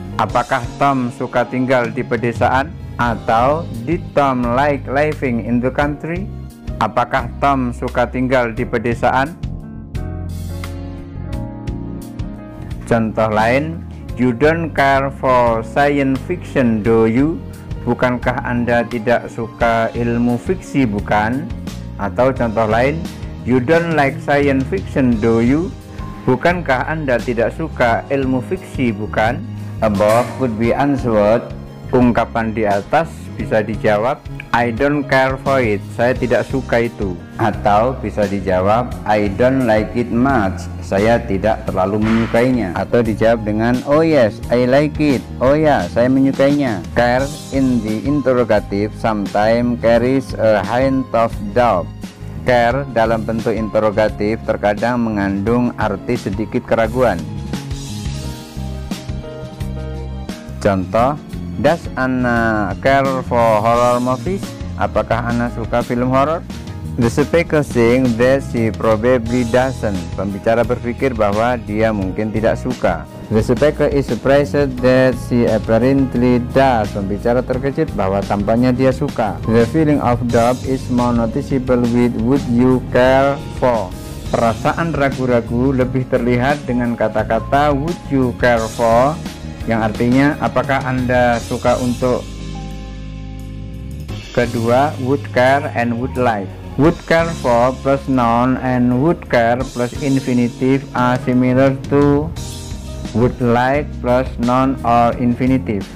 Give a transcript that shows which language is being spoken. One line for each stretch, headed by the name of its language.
Indonesian: Apakah Tom suka tinggal di pedesaan? Atau
English: did Tom like living in the country?
Indonesian: Apakah Tom suka tinggal di pedesaan? Contoh lain,
English: you don't care for science fiction, do you?
Indonesian: Bukankah Anda tidak suka ilmu fiksi, bukan?
English: Atau contoh lain, you don't like science fiction, do you?
Indonesian: Bukankah Anda tidak suka ilmu fiksi, bukan?
English: Above could be answered.
Indonesian: Ungkapan di atas bisa dijawab,
English: I don't care for it.
Indonesian: Saya tidak suka itu. Atau bisa dijawab,
English: I don't like it much.
Indonesian: Saya tidak terlalu menyukainya. Atau dijawab dengan,
English: oh yes, I like it.
Indonesian: Oh ya, saya menyukainya.
English: Care in the interrogative sometimes carries a hint of doubt.
Indonesian: Care dalam bentuk interrogatif terkadang mengandung arti sedikit keraguan.
English: Contoh, does Anna care for horror movies?
Indonesian: Apakah Anna suka film horor?
English: The speaker thinks that she probably doesn't.
Indonesian: Pembicara berpikir bahwa dia mungkin tidak suka.
English: The speaker is surprised that she apparently does.
Indonesian: Pembicara terkejut bahwa tampaknya dia suka.
English: The feeling of doubt is more noticeable with would you care for.
Indonesian: Perasaan ragu-ragu lebih terlihat dengan kata-kata would you care for, yang artinya apakah Anda suka untuk.
English: Kedua, would care and would like. Would care for plus noun and would care plus infinitive are similar to would like plus noun or infinitive.